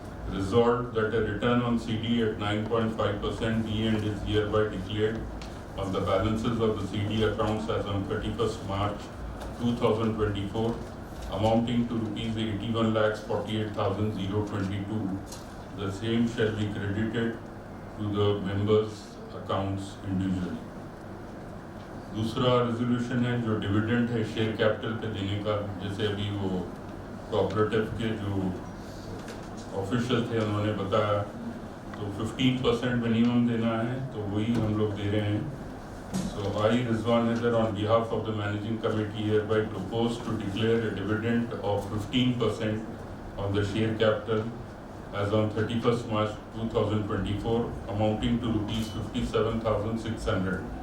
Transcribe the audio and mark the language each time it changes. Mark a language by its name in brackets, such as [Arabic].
[English] Resolved that a return on CD at 9.5% be and is hereby declared on the balances of the CD accounts as on 31st March 2024, amounting to rupees 81,48,022. The same shall be credited to the members' accounts individually. [Hindi] दूसरा resolution है जो dividend है share capital पे देने का, जैसे अभी वो कोऑपरेटिव के जो ऑफिशियल थे उन्होंने बताया, तो 15% मिनिमम देना है, तो वही हम लोग दे रहे हैं। [English] So I, Rizwan Haider, on behalf of the managing committee hereby propose to declare a dividend of 15% on the share capital as on 31st March 2024, amounting to rupees 57,600.